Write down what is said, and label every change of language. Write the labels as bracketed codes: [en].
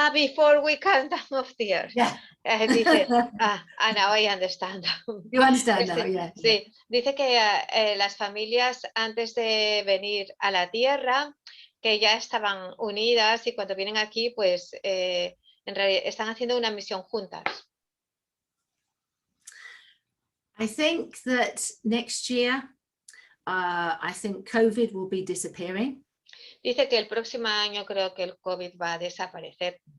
[en] Before we come down off the earth. Yeah. [es] Dice, [en] now I understand. You understand now, yeah. [es] Sí, dice que las familias antes de venir a la Tierra, que ya estaban unidas, y cuando vienen aquí, pues en realidad están haciendo una misión juntas. [en] I think that next year, I think COVID will be disappearing. [es] Dice que el próximo año creo que el COVID va a desaparecer.